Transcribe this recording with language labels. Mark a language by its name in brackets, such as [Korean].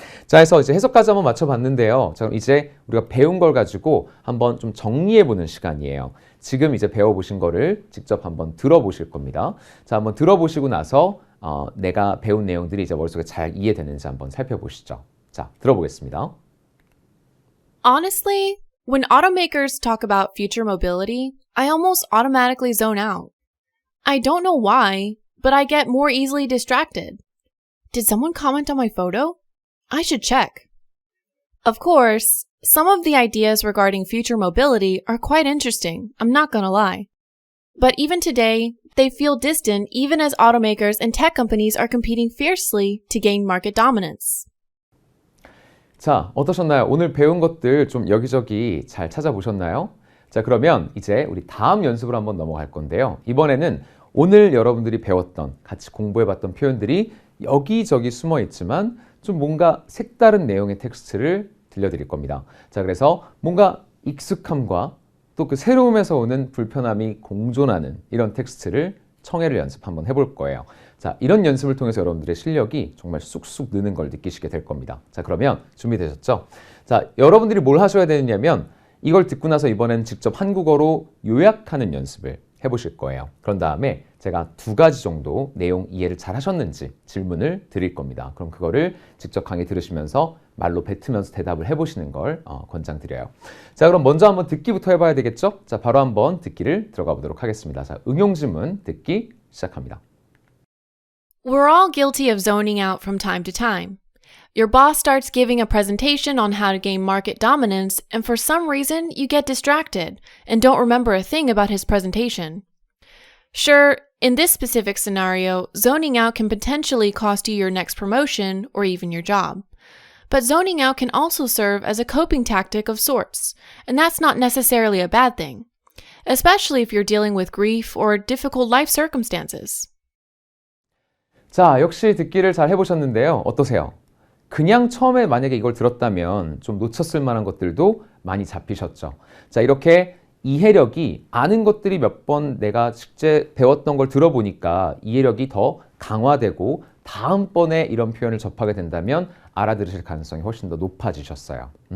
[Korean] 자, 해서 이제 해석까지 한번 맞춰봤는데요. 자, 그럼 이제 우리가 배운 걸 가지고 한번 좀 정리해보는 시간이에요. 지금 이제 배워보신 거를 직접 한번 들어보실 겁니다. 자, 한번 들어보시고 나서 내가 배운 내용들이 이제 머릿속에 잘 이해되는지 한번 살펴보시죠. 자, 들어보겠습니다. [English] Honestly, when automakers talk about future mobility, I almost automatically zone out. I don't know why, but I get more easily distracted. Did someone comment on my photo? I should check. Of course, some of the ideas regarding future mobility are quite interesting, I'm not gonna lie. But even today, they feel distant even as automakers and tech companies are competing fiercely to gain market dominance. [Korean] 자, 어떠셨나요? 오늘 배운 것들 좀 여기저기 잘 찾아보셨나요? 자, 그러면 이제 우리 다음 연습을 한번 넘어갈 건데요. 이번에는 오늘 여러분들이 배웠던, 같이 공부해봤던 표현들이 여기저기 숨어 있지만 좀 뭔가 색다른 내용의 텍스트를 들려드릴 겁니다. 자, 그래서 뭔가 익숙함과 또 그 새로움에서 오는 불편함이 공존하는 이런 텍스트를 청해를 연습 한번 해볼 거예요. 자, 이런 연습을 통해서 여러분들의 실력이 정말 쑥쑥 느는 걸 느끼시게 될 겁니다. 자, 그러면 준비되셨죠? 자, 여러분들이 뭘 하셔야 되느냐면 이걸 듣고 나서 이번엔 직접 한국어로 요약하는 연습을 해보실 거예요. 그런 다음에 제가 2가지 정도 내용 이해를 잘 하셨는지 질문을 드릴 겁니다. 그럼 그거를 직접 강의 들으시면서 말로 뱉으면서 대답을 해보시는 걸 권장드려요. 자, 그럼 먼저 한번 듣기부터 해봐야 되겠죠? 자, 바로 한번 듣기를 들어가 보도록 하겠습니다. 자, 응용지문 듣기 시작합니다. [English] We're all guilty of zoning out from time to time. Your boss starts giving a presentation on how to gain market dominance, and for some reason, you get distracted and don't remember a thing about his presentation. Sure, in this specific scenario, zoning out can potentially cost you your next promotion or even your job. But zoning out can also serve as a coping tactic of sorts, and that's not necessarily a bad thing, especially if you're dealing with grief or difficult life circumstances. [Korean] 자, 역시 듣기를 잘 해보셨는데요. 어떠세요? 그냥 처음에 만약에 이걸 들었다면 좀 놓쳤을 만한 것들도 많이 잡히셨죠. 자, 이렇게 이해력이 아는 것들이 몇 번 내가 실제 배웠던 걸 들어보니까 이해력이 더 강화되고 다음번에 이런 표현을 접하게 된다면 알아들으실 가능성이 훨씬 더 높아지셨어요.